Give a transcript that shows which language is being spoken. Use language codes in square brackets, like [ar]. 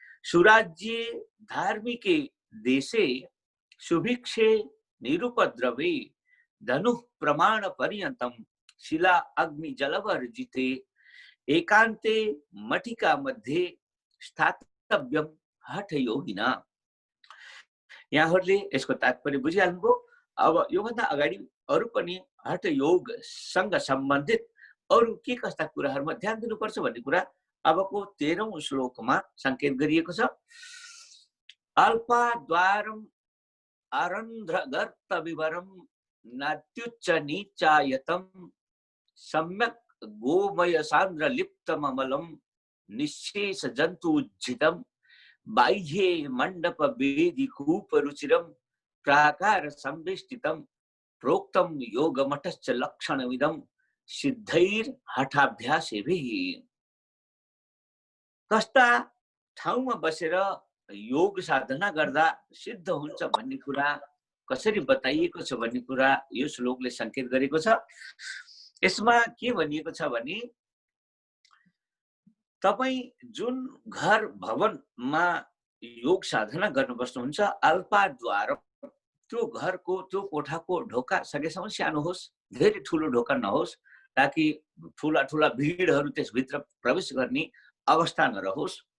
[sa] सुराज्ये धार्मिके देशे सुभिक्षे निरुपद्रवे धनुः प्रमाण पर्यन्तं शिला अग्नि जलवर्जिते एकान्ते मठिका मध्ये स्थातव्यम हठयोगिना। [ne] यहाँहरूले यसको तात्पर्य बुझिहाल्नुभयो। अब योभन्दा अगाडि अरू पनि हठ योगसँग सम्बन्धित अरू के कस्ता कुराहरूमा ध्यान दिनुपर्छ भन्ने कुरा अबको 13औं श्लोकमा संकेत गरिएको छ। [sa] अल्पाद्वारम अरन्ध्रगर्त विवरम नात्युच्च नीचायतम सम्यक गोमय सान्द्र लिप्तम अमलम निशेष जन्तुज्जितम बाह्ये मंडप वेदी कूप रुचिरम प्राकार संवेष्टितम प्रोक्तम योगमठश्च लक्षणमिदं सिद्धैर हठाभ्यासेभिः। [ne] कस्ता ठाउँमा बसेर योग साधना गर्दा सिद्ध हुन्छ भन्ने कुरा कसरी बताइएको छ भन्ने कुरा यो श्लोकले संकेत गरेको छ। यसमा के भनिएको छ भने तपाई जुन घर भवनमा योग साधना गर्न बस्नुहुन्छ, अल्पाद्वार, त्यो घरको त्यो कोठाको ढोका सकेसम्म सानो होस्, धेरै ठुलो ढोका नहोस्, ताकि ठुला ठुला भिडहरू त्यसभित्र प्रवेश गर्ने अवस्था नरहोस्।